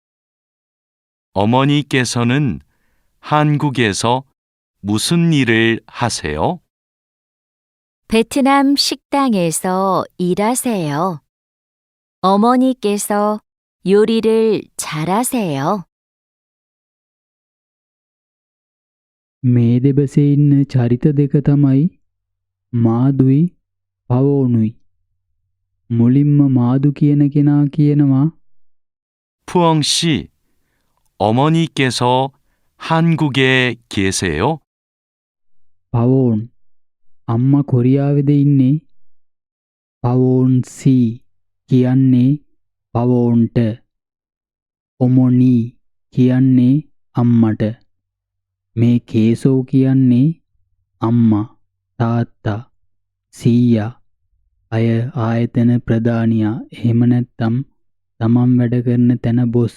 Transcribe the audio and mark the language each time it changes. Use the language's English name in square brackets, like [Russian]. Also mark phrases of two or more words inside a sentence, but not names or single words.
[Korean] 어머니께서는 한국에서 무슨 일을 하세요? 베트남 식당에서 일하세요. 어머니께서 요리를 잘하세요. [Sinhala] මේ දෙබසේ ඉන්න චරිත දෙක තමයි මාදුයි පවෝනුයි. මුලින්ම මාදු කියන කෙනා කියනවා [Korean] 푸엉 씨, 어머니께서 한국에 계세요? [Sinhala] පවෝන් අම්මා කොරියාවෙද ඉන්නේ. පවෝන් සී කියන්නේ පවෝන්ට. ඔමොනී කියන්නේ අම්මට. මේ කේසෝ කියන්නේ අම්මා තාත්තා සීයා අය ආයතන ප්‍රධානියා එහෙම නැත්නම් තමන් වැඩ කරන තැන බොස්.